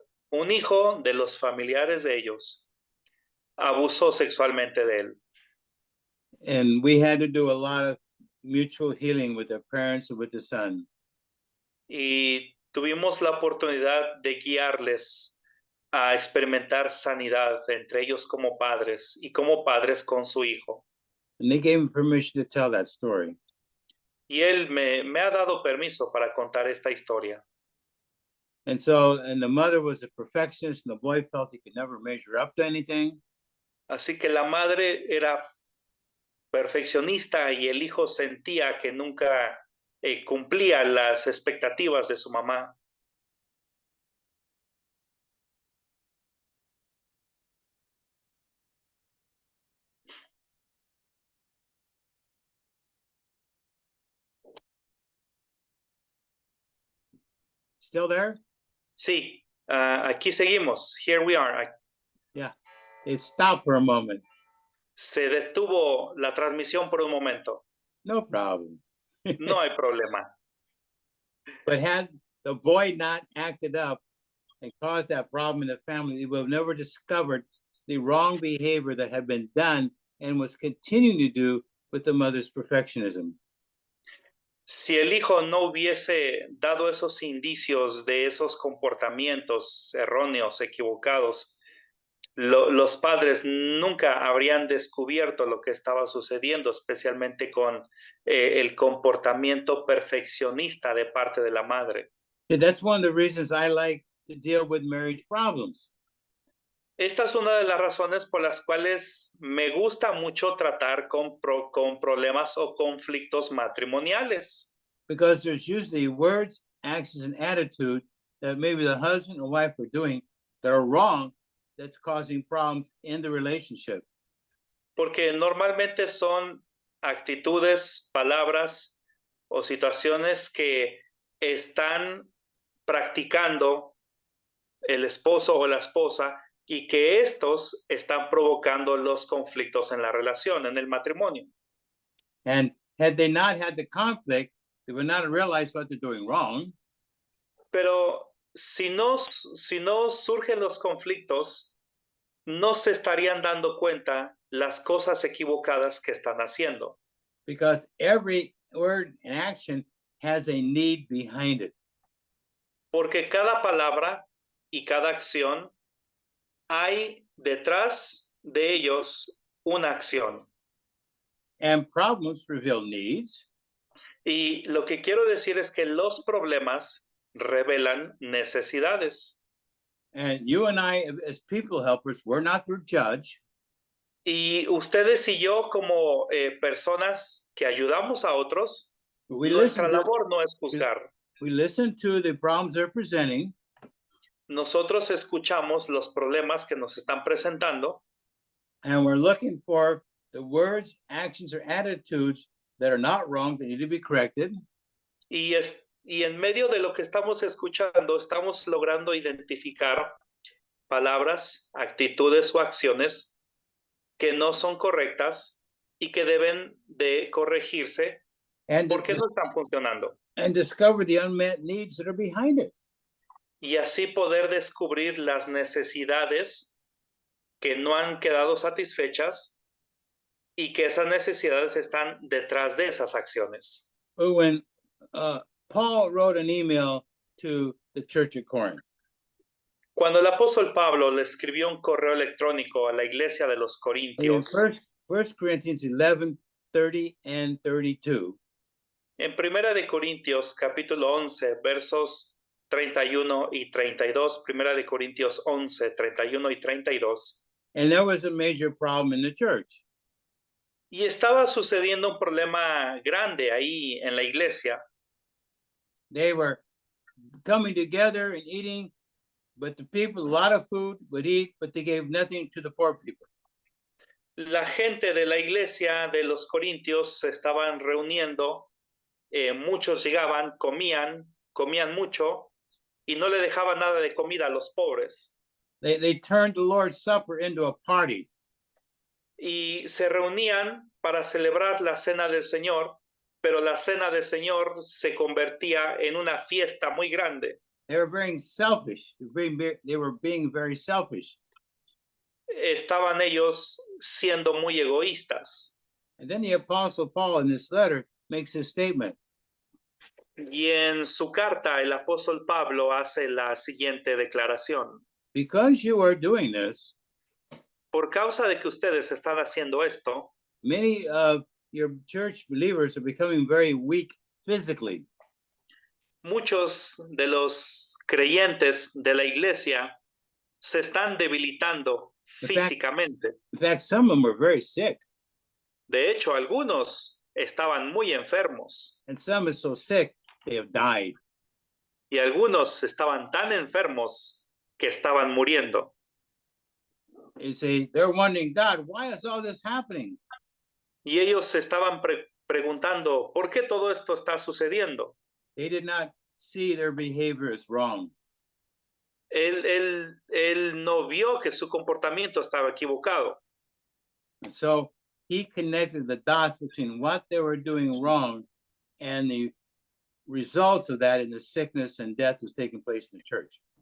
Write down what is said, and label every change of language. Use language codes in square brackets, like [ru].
[es] un hijo de los familiares de ellos abusó sexualmente de él. [en] And we had to do a lot of mutual healing with their parents and with the son. [es] Y tuvimos la oportunidad de guiarles a experimentar sanidad entre ellos como padres y como padres con su hijo. [en] And they gave him permission to tell that story. [es] Y él me ha dado permiso para contar esta historia. [en] And the mother was a perfectionist, and the boy felt he could never measure up to anything. [es] Así que la madre era perfeccionista y el hijo sentía que nunca cumplía las expectativas de su mamá. [en] Still there? [es] Sí, aquí seguimos. [en] Here we are. Yeah. It stopped for a moment. [es] Se detuvo la transmisión por un momento. [en] No problem. [es] No hay problema. [en] But had the boy not acted up and caused that problem in the family, they would have never discovered the wrong behavior that had been done and was continuing to do with the mother's perfectionism. [es] Si el hijo no hubiese dado esos indicios de esos comportamientos erróneos, equivocados, los padres nunca habrían descubierto lo que estaba sucediendo, especialmente con el comportamiento perfeccionista de parte de la madre. [en] And that's one of the reasons I like to deal with marriage problems. [es] Esta es una de las razones por las cuales me gusta mucho tratar con problemas o conflictos matrimoniales. [en] Because there's usually words, actions, and attitude that maybe the husband or wife are doing that are wrong, that's causing problems in the relationship. [es] Porque normalmente son actitudes, palabras o situaciones que están practicando el esposo o la esposa y que estos están provocando los conflictos en la relación, en el matrimonio. [en] And had they not had the conflict, they would not have realized what they're doing wrong. [es] Pero si no surgen los conflictos, no se estarían dando cuenta las cosas equivocadas que están haciendo. [en] Because every word and action has a need behind it. [es] Porque cada palabra y cada acción hay detrás de ellos una acción. [en] And problems reveal needs. [es] Y lo que quiero decir es que los problemas revelan necesidades. [en] And you and I, as people helpers, we're not to judge. [es] Y ustedes y yo como personas que ayudamos a otros, [en] We [es] nuestra [en] listen, to, [es] labor no es juzgar. [en] we listen to the problems they're presenting. [es] Nosotros escuchamos los problemas que nos están presentando [en] And we're looking for the words, actions, or attitudes that are not wrong, that need to be corrected. [es] y en medio de lo que estamos escuchando, estamos logrando identificar palabras, actitudes o acciones que no son correctas y que deben de corregirse [en] And, [es] porque no están funcionando. [en] and discover the unmet needs that are behind it. [es] Y así poder descubrir las necesidades que no han quedado satisfechas y que esas necesidades están detrás de esas acciones. [en] When Paul wrote an email to the church at Corinth, [es] Cuando el apóstol Pablo le escribió un correo electrónico a la iglesia de los [en] in [es] Corintios, [en] 1 Corinthians 11, 30 and 32, [es] en Primera de Corintios capítulo 11, versos 31 y 32, Primera de Corintios 11, 31 y 32, [en] and there was a major problem in the church. [es] y estaba sucediendo un problema grande ahí en la iglesia. [en] They were coming together and eating, but the people, a lot of food, would eat, but they gave nothing to the poor people. [es] La gente de la iglesia de los Corintios se estaban reuniendo, muchos llegaban, comían mucho y no le dejaban nada de comida a los pobres. [en] They turned the Lord's Supper into a party. [es] Y se reunían para celebrar la cena del Señor, pero la cena del Señor se convertía en una fiesta muy grande. [en] They were being selfish. They were being very selfish. [es] Estaban ellos siendo muy egoístas. [en] And then the Apostle Paul in this letter makes a statement. [es] Y en su carta, el apóstol Pablo hace la siguiente declaración. [en] Because you are doing this, [es] Por causa de que ustedes están haciendo esto, [en] many of your church believers are becoming very weak physically. [es] muchos de los creyentes de la iglesia se están debilitando físicamente. [en] In fact, some of them were very sick. [es] De hecho, algunos estaban muy enfermos [en] And some are so sick, they have died. [es] y algunos estaban tan enfermos que estaban muriendo. [en] They say, they're wondering, God, why is all this happening? [es] Y ellos se estaban preguntando, ¿por qué todo esto está sucediendo? [en] They did not see their behavior as wrong. [es] Él no vio que su comportamiento estaba equivocado. [en] And so he connected the dots between what they were doing wrong and the results of that in the sickness and death was taking place in the church.